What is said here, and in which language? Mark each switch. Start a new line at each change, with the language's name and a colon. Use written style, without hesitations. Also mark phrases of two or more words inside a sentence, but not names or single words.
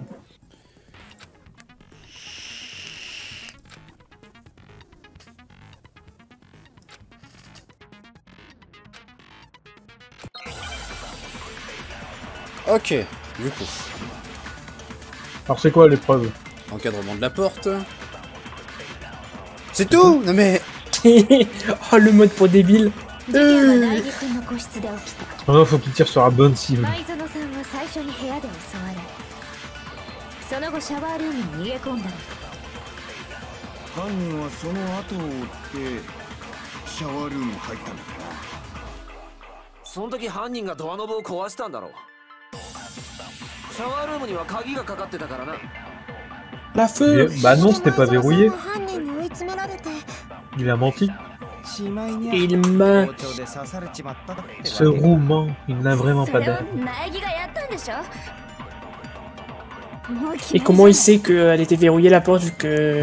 French: Ok, du coup. Alors c'est quoi l'épreuve? Encadrement de la porte. C'est tout. Non mais... Oh, le mode pour débile. Ah non, faut qu'il tire sur la bonne cible.
Japanese: その後シャワールームに逃げ込んだの。犯人はその後を追ってシャワールームに入ったんだな。その時犯人がドアノブを壊したんだろう。シャワールームには鍵がかかってたからな。
French: La feu. Bah non, c'était pas verrouillé. Il a menti. Il ment. Ce roux ment, il n'a vraiment pas d'âme. Et comment il sait qu'elle était verrouillée la porte vu que...